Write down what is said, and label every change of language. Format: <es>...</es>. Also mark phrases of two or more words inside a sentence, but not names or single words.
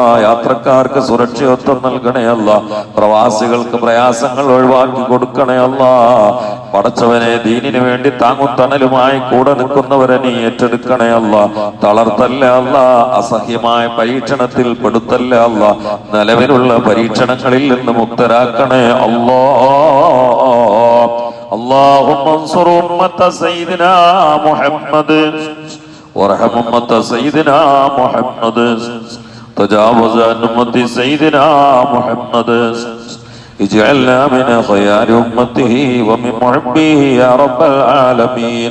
<ml>യാത്രക്കാർക്ക് സുരക്ഷിതത്വം നൽകണേ അല്ലാ. പ്രവാസികൾക്ക് പ്രയാസങ്ങൾ ഒഴിവാക്കി കൊടുക്കണേ അല്ലാ. പടച്ചവനെ, ദീനിനു വേണ്ടി താങ്ങും തണലുമായി കൂടെ നിൽക്കുന്നവരെ നീ ഏറ്റെടുക്കണേ അല്ലാ. തളർത്തല്ല അല്ലാ, അസഹ്യമായ പരീക്ഷണത്തിൽ പെടുത്തല്ല അല്ലാ. നിലവിലുള്ള പരീക്ഷണങ്ങളിൽ നിന്ന് മുക്തരാക്കണേ അല്ലാ.</ml> <ar>اللهم انصر أمة سيدنا محمد وارحم أمة سيدنا محمد تجاوز عن أمة سيدنا محمد اجعلنا من خيار أمته ومن محبيه يا رب العالمين.</ar>